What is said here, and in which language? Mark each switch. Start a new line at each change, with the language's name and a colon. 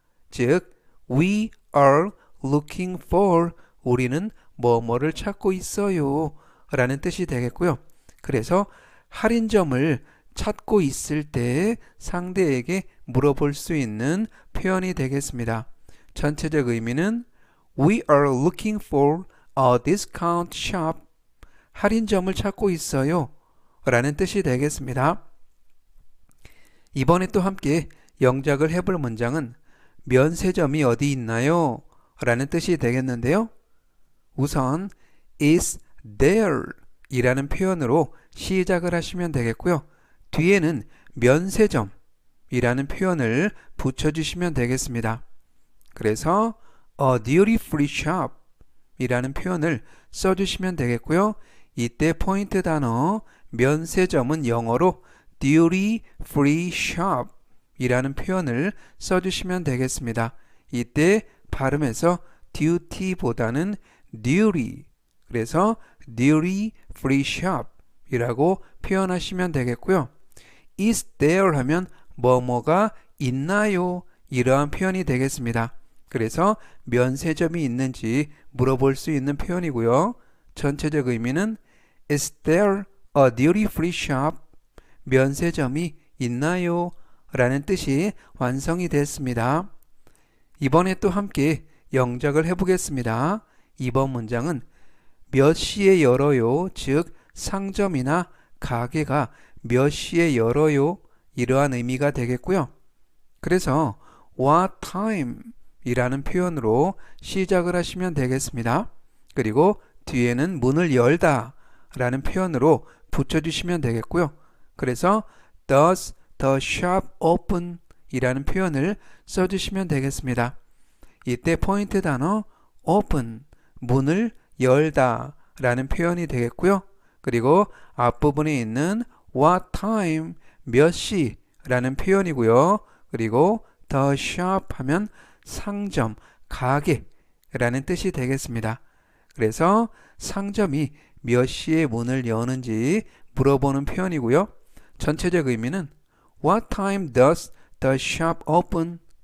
Korean: 즉
English: we are looking for
Korean: 우리는 뭐뭐를 찾고 있어요 라는 뜻이 되겠고요. 그래서 할인점을 찾고 있을 때 상대에게 물어볼 수 있는 표현이 되겠습니다. 전체적 의미는
English: We are looking for a discount shop.
Korean: 할인점을 찾고 있어요 라는 뜻이 되겠습니다. 이번에 또 함께 영작을 해볼 문장은 면세점이 어디 있나요? 라는 뜻이 되겠는데요. 우선
English: is there
Korean: 이라는 표현으로 시작을 하시면 되겠고요. 뒤에는 면세점 이라는 표현을 붙여주시면 되겠습니다. 그래서
English: a duty free shop
Korean: 이라는 표현을 써주시면 되겠고요. 이때 포인트 단어 면세점은 영어로
English: duty free shop
Korean: 이라는 표현을 써주시면 되겠습니다. 이때 발음에서 duty보다는 duty 그래서
English: duty free shop
Korean: 이라고 표현하시면 되겠고요.
English: is there
Korean: 하면 뭐뭐가 있나요? 이러한 표현이 되겠습니다. 그래서 면세점이 있는지 물어볼 수 있는 표현이고요. 전체적 의미는
English: Is there a duty free shop?
Korean: 면세점이 있나요? 라는 뜻이 완성이 됐습니다. 이번에 또 함께 영작을 해보겠습니다. 이번 문장은 몇 시에 열어요? 즉 상점이나 가게가 몇 시에 열어요? 이러한 의미가 되겠고요. 그래서
English: what time
Korean: 이라는 표현으로 시작을 하시면 되겠습니다. 그리고 뒤에는 문을 열다 라는 표현으로 붙여주시면 되겠고요. 그래서
English: does the shop open
Korean: 이라는 표현을 써주시면 되겠습니다. 이때 포인트 단어 open, 문을 열다 라는 표현이 되겠고요. 그리고 앞부분에 있는
English: what time,
Korean: 몇 시 라는 표현이고요. 그리고
English: the shop
Korean: 하면 상점, 가게 라는 뜻이 되겠습니다. 그래서 상점이 몇 시에 문을 여는지 물어보는 표현이고요. 전체적 의미는
English: What time does the shop open?